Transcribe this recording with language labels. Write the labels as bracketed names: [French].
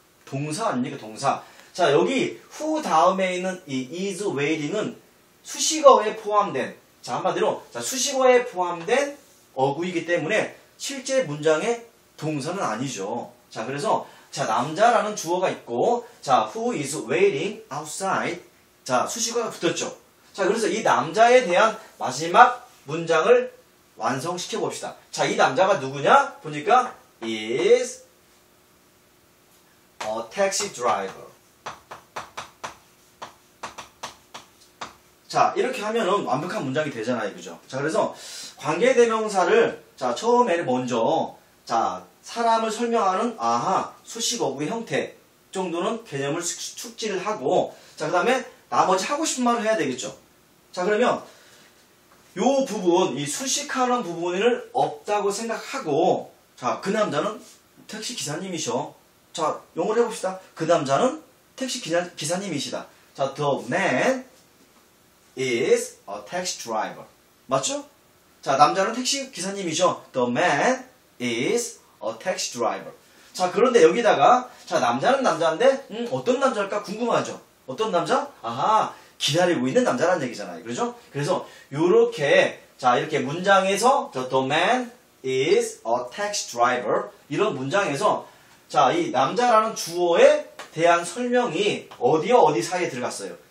[Korean] 동사 아닙니까, 동사. 자, 여기 who 다음에 있는 이 is waiting 은 수식어에 포함된, 자, 한마디로 자, 수식어에 포함된 어구이기 때문에 실제 문장의 동사는 아니죠. 자, 그래서 자, 남자라는 주어가 있고, 자, who is waiting outside. 자, 수식어가 붙었죠. 자, 그래서 이 남자에 대한 마지막 문장을 완성시켜 봅시다. 자, 이 남자가 누구냐? [English] 보니까 is a taxi driver. [Korean] 자, 이렇게 하면은 완벽한 문장이 되잖아요, 그죠? 자, 그래서 관계대명사를 자, 처음에는 먼저 자, 사람을 설명하는 아하 수식어구의 형태 정도는 개념을 숙지를 하고, 자, 그 다음에 나머지 하고 싶은 말을 해야 되겠죠. 자, 그러면 요 부분, 이 수식하는 부분을 없다고 생각하고, 자, 그 남자는 택시 기사님이셔. 자, 영어로 해봅시다. 그 남자는 택시 기사님이시다. [English] 자, the man is a taxi driver. [Korean] 맞죠? 자, 남자는 택시 기사님이죠. [English] The man is a taxi driver. [Korean] 자, 그런데 여기다가 자, 남자는 남자인데 어떤 남자일까 궁금하죠? 어떤 남자? 아하, 기다리고 있는 남자라는 얘기잖아요. 그렇죠? 그래서 요렇게 자, 이렇게 문장에서 the man is a taxi driver 이런 문장에서 자, 이 남자라는 주어에 대한 설명이 어디와 어디 사이에 들어갔어요.